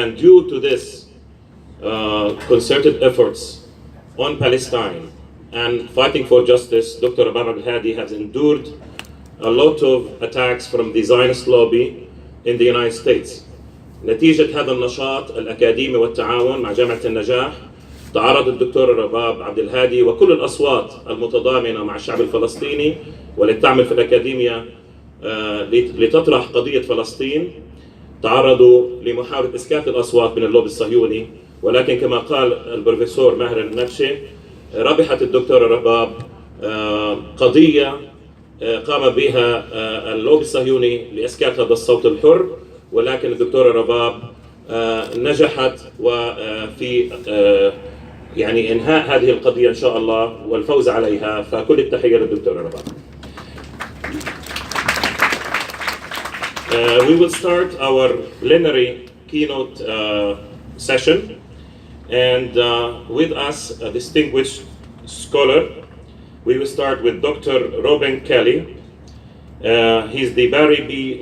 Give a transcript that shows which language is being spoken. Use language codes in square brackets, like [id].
[en] And due to this concerted efforts on Palestine and fighting for justice, Dr. Rabab Abdulhadi has endured a lot of attacks from the Zionist lobby in the United States. [ar] نتيجة هذا النشاط الأكاديمي والتعاون مع جامعة النجاح، تعرض الدكتور رباب عبد الهادي وكل الأصوات المتضامنة مع الشعب الفلسطيني والتي تعمل في الأكاديمية لتطرح قضية فلسطين، تعرضوا لمحاولة إسكات الأصوات من اللوبي الصهيوني. ولكن كما قال البروفيسور ماهر النجاشي، ربحت الدكتورة رباب قضية قام بها اللوبي الصهيوني لإسكات هذا الصوت الحر، ولكن الدكتورة رباب نجحت وفي يعني إنهاء هذه القضية إن شاء الله والفوز عليها، فكل التحية للدكتورة رباب. [en] We will start our plenary keynote session, and with us a distinguished scholar. We will start with Dr. Robin Kelley. He's the Barry B.